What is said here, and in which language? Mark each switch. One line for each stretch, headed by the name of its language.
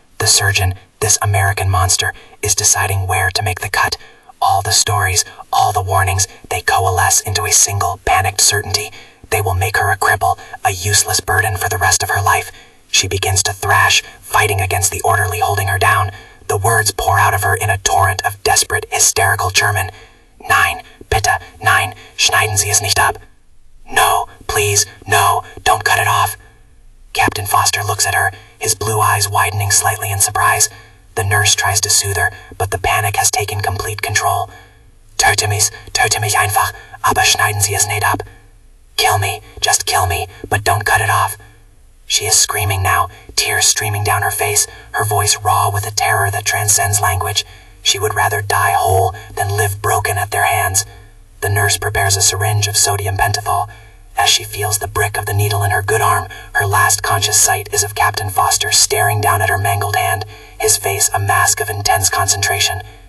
English: The surgeon, this American monster, is deciding where to make the cut. All the stories, all the warnings, they coalesce into a single, panicked certainty. They will make her a cripple, a useless burden for the rest of her life. She begins to thrash, fighting against the orderly holding her down. The words pour out of her in a torrent of desperate, hysterical German.
German: Nein, bitte, nein, schneiden Sie es nicht ab.
English: No, please, no, don't cut it off. Captain Foster looks at her, his blue eyes widening slightly in surprise. The nurse tries to soothe her, but the panic has taken complete control.
German: Töte mich einfach, aber schneiden Sie es nicht ab.
English: Kill me, just kill me, but don't cut it off. She is screaming now, tears streaming down her face, her voice raw with a terror that transcends language. She would rather die whole than live broken at their hands. The nurse prepares a syringe of sodium pentothal. As she feels the brick of the needle in her good arm, her last conscious sight is of Captain Foster staring down at her mangled hand, his face a mask of intense concentration.